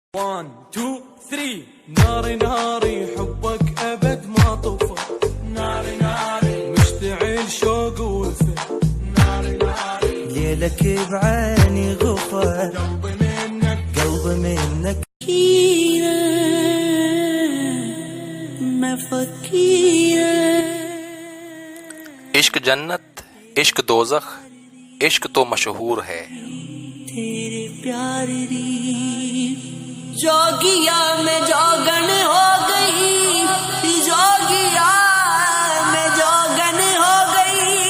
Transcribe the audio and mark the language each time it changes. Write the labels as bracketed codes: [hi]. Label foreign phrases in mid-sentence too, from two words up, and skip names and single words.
[ar] 1 2 3 ناري ناري حبك أبد ما طفى ناري ناري مشتعل شوق ووفى ناري ناري ليلك بعيني غفى قلبي منك [ur] عشق جنت عشق دوزخ عشق تو مشہور ہے. [pa] तेरे प्यार दी जोगिया में जोगन हो गई, जोगिया में जोगन हो गई,